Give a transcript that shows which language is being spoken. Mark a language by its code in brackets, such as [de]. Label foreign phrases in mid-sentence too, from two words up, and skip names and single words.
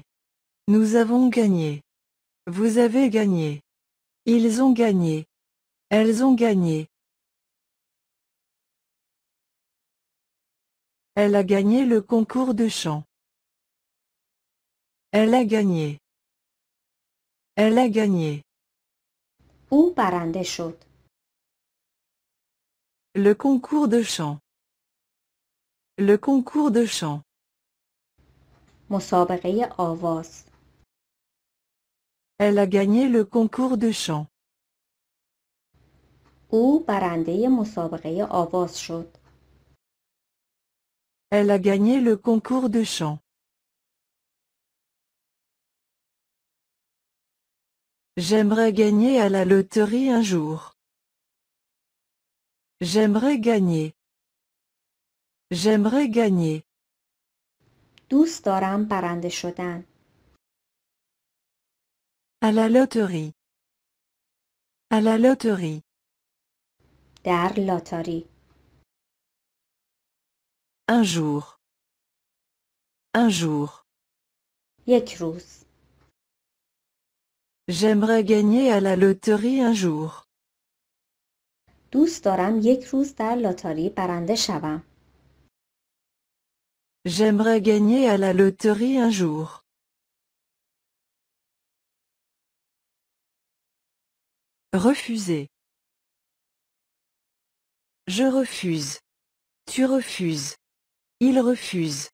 [fr] Nous avons gagné. Vous avez gagné. Ils ont gagné. Elles ont gagné. Elle a gagné le concours de chant. Elle a gagné. Elle a gagné. [fa] او برنده شد. [fr] Le concours de chant. Le concours de chant. [fa] مسابقه آواز. [fr] Elle a gagné le concours de chant. [fa] او برنده مسابقه آواز شد. [fr] Elle a gagné le concours de chant. J'aimerais gagner à la loterie un jour. J'aimerais gagner. J'aimerais gagner. [fa] دوست دارم برنده شدن. [fr] À la loterie. À la loterie. [fa] در لاتاری. [fr] Un jour. Un jour. [fa] یک روز. [fr] J'aimerais gagner à la loterie un jour. [fa] دوست دارم یک روز در لاتاری برنده شوم. [fr] J'aimerais gagner à la loterie un jour. Refuser. Je refuse. Tu refuses. Il refuse.